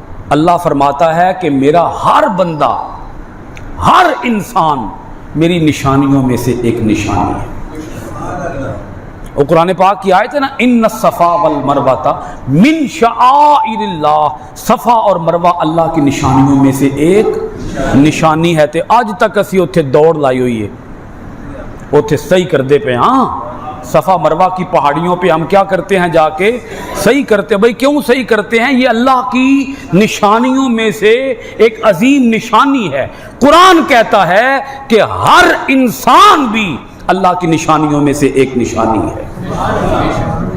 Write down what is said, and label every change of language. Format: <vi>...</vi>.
<ur>اللہ فرماتا ہے کہ میرا ہر بندہ, ہر انسان میری نشانیوں میں سے ایک نشانی ہے. وہ قرآن پاک کی آیت ہے نا,</ur> <ar>ان الصفا والمروہ من شعائر اللہ,</ar> <ur>صفا اور مروہ اللہ کی نشانیوں میں سے ایک نشانی ہے.</ur> <pa>تے اج تک اسی اتھے دوڑ لائی ہوئی ہے, اتھے صحیح کر دے پہ.</pa> <ur>ہاں, صفا مروہ کی پہاڑیوں پہ ہم کیا کرتے ہیں, جا کے صحیح کرتے ہیں. بھائی کیوں صحیح کرتے ہیں؟ یہ اللہ کی نشانیوں میں سے ایک عظیم نشانی ہے. قرآن کہتا ہے کہ ہر انسان بھی اللہ کی نشانیوں میں سے ایک نشانی ہے.</ur>